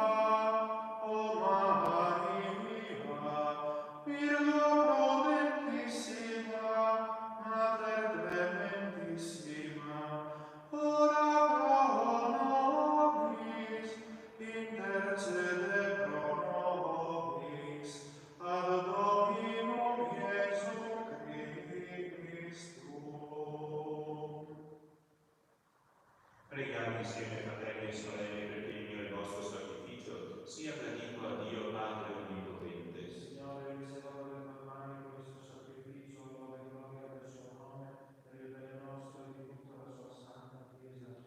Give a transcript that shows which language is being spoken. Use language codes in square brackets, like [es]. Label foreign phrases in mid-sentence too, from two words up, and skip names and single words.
[la] Virgo prudentissima, Mater clementissima, ora pro nobis, intercede pro nobis, ad Dominum Iesu Christum. [it] Preghiamo insieme, fratelli e sorelle, perché il mio e il vostro sacrificio sia gradito a Dio Padre Onnipotente. Signore, riserva le mani questo sacrificio, lode e gloria del suo nome, per il bene nostro e di tutta la sua santa Chiesa.